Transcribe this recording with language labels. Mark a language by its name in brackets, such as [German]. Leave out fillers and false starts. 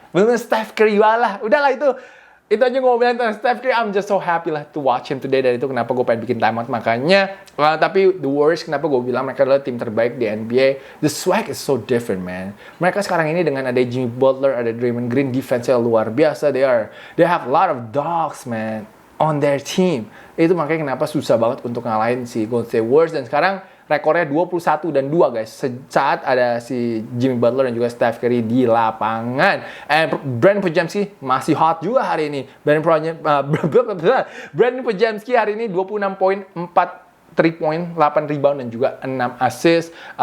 [Indonesian] Bener Steph Curry lah. Udahlah itu aja ngomongin tentang Steph Curry. [English] I'm just so happy lah to watch him today. [Indonesian] Dan itu kenapa gue pengen bikin Time Out. Makanya, tapi the Warriors kenapa gue bilang mereka adalah tim terbaik di NBA. [English] The swag is so different, man. [Indonesian] Mereka sekarang ini dengan ada Jimmy Butler, ada Draymond Green, defense-nya luar biasa. [English] They have a lot of dogs, man, on their team. [Indonesian] Itu makanya kenapa susah banget untuk ngalahin si Golden State Warriors. Dan sekarang rekornya 21 dan 2 guys. Saat ada si Jimmy Butler dan juga Steph Curry di lapangan. Brandon Podziemski masih hot juga hari ini. Brandon Podziemski hari ini 26 poin, 4 3 point, 8 rebound dan juga 6 assist.